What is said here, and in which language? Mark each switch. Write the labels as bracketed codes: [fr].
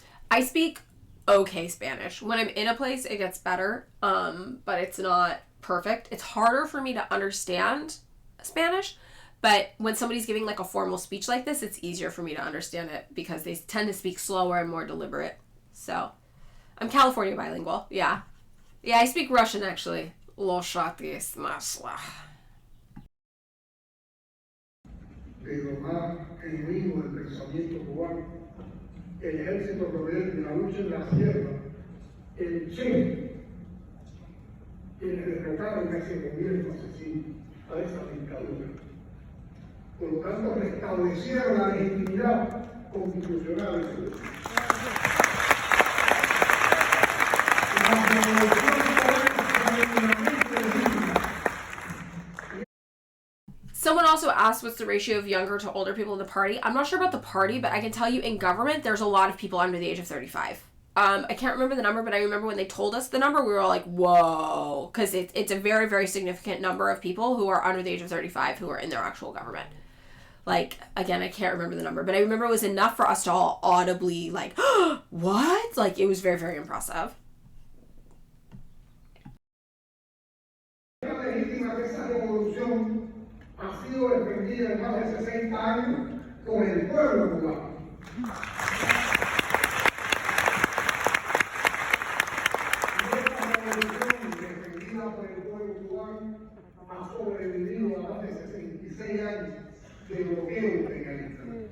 [en] I speak okay Spanish. When I'm in a place, it gets better, but it's not perfect. It's harder for me to understand Spanish, but when somebody's giving like a formal speech like this, it's easier for me to understand it because they tend to speak slower and more deliberate. So, I'm California bilingual, yeah. Yeah, I speak Russian actually. Loshatis masla. [es] De lo más genuino del pensamiento cubano, el ejército rebelde, la lucha en la sierra, el Che, quienes derrotaron a ese gobierno asesino, a esa dictadura. Por lo tanto, restablecieron la legitimidad constitucional de Cuba. [en] Someone also asked what's the ratio of younger to older people in the party. I'm not sure about the party, but I can tell you in government, there's a lot of people under the age of 35. I can't remember the number, but I remember when they told us the number, we were all like, whoa, because it's a very, very significant number of people who are under the age of 35 who are in their actual government. Like, again, I can't remember the number, but I remember it was enough for us to all audibly like, what? Like, it was very, very impressive. [es] Ha sido defendida en más de 60 años por el pueblo cubano. Y esta revolución defendida por el pueblo cubano ha sobrevivido a más de 66 años de bloqueo imperialista.